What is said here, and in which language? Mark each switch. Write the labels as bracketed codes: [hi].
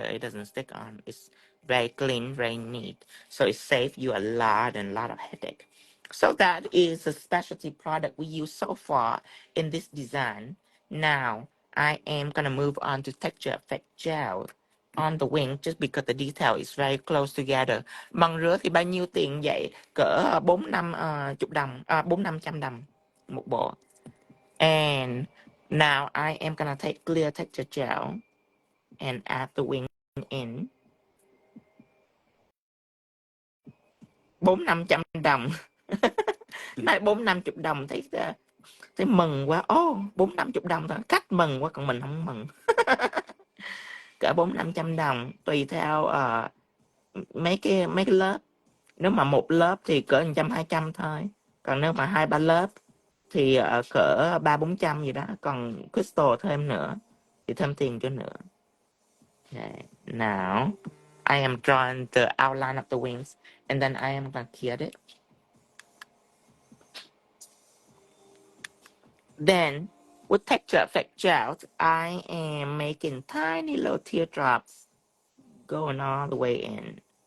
[en] It doesn't stick on. It's very clean, very neat. So it saves you a lot and a lot of headache. So that is a specialty product we use so far in this design. Now I am gonna move on to texture effect gel on the wing just because the detail is very close together. [vi] Bằng rửa thì bao nhiêu tiền vậy? Cỡ 4 năm chục đồng, 4 500 đồng một bộ. [en] And now I am gonna take clear texture gel and add the wing in. [vi] 4 500 đồng. Nói 4 50 đồng thấy mừng quá. Ô, 4 50 đồng thôi. Khách mừng quá còn mình không mừng. Cỡ 4 500 đồng tùy theo mấy cái lớp. Nếu mà một lớp thì cỡ 100 200 thôi. Còn nếu mà 2 3 lớp thì cỡ 3 400 gì đó. Còn crystal thêm nữa thì thêm tiền cho nữa. [en] Okay. Now I am drawing the outline of the wings and then I am gonna clear it. Then with texture effect gels, I am making tiny little teardrops going all the way in.